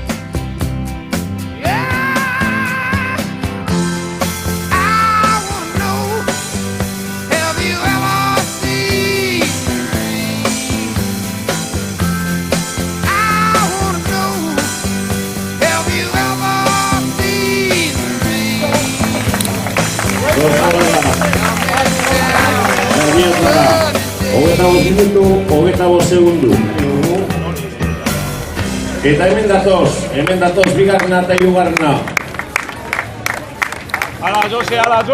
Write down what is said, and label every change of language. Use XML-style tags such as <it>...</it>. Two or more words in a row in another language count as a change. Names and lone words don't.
<en>Yeah. I won't know. Have you ever seen me? I wanna know. Have you ever seen</en> <eu>Hogeita bost minutu, hogeita bost segundu. Eta hemen datoz, bigarrena eta hirugarrena. Ala Jose, ala Jo!</eu>